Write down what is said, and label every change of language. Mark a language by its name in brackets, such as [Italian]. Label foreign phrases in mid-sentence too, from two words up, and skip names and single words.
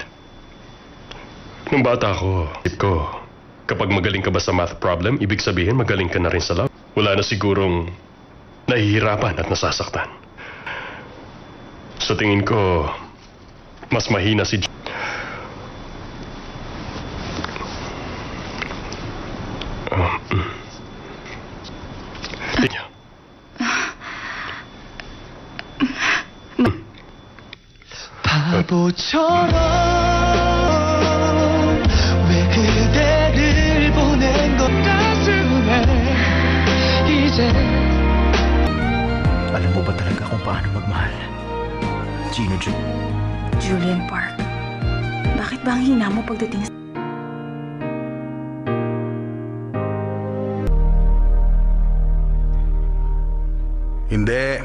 [Filipino] Nung bata ko, isip ko, kapag magaling ka ba sa [English] math problem, [Filipino] ibig sabihin magaling ka na rin sa love. Wala na sigurong nahihirapan at nasasaktan. Sa tingin ko, mas mahina si Gino. [Korean] 바보처럼 왜 그대를 보낸 것 가슴에 이제 [Filipino] Alam mo ba talaga kung paano magmahal? Gino Julian Park. Bakit ba ang hina mo pagdating sa... Hindi.